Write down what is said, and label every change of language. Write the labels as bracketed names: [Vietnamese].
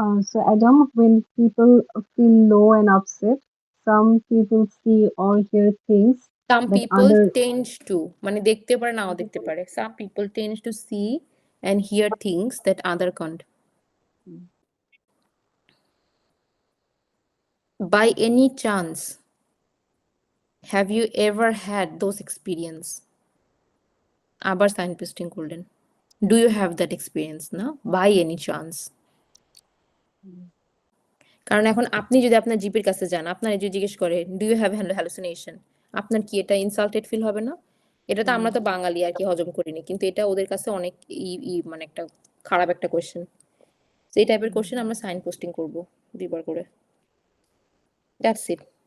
[English] So Adam, when people feel low and upset, some people see or hear things Some that people other tend to, [Bangla] মানে দেখতে পারে নাও দেখতে পারে। [English] Some people tend to see and hear things that other can't. By any chance, have you ever had those experience? [Bangla] আবার sign posting করলেন। [English] Do you have that experience? না, by any chance. [Bangla] কারণ এখন আপনি যদি আপনার জিপির কাছে যান, আপনার যদি জিজ্ঞেস করে [English] do you have hallucination, [Bangla] আপনার কি এটা ইনসাল্টেড ফিল হবে না? এটা তো আমরা তো বাঙালি আর কি হজম করিনি, কিন্তু এটা ওদের কাছে অনেক মানে একটা খারাপ একটা কোয়েশ্চেন। এই টাইপের কোয়েশ্চেন আমরা সাইন পোস্টিং করব দুইবার করে। [English] That's it.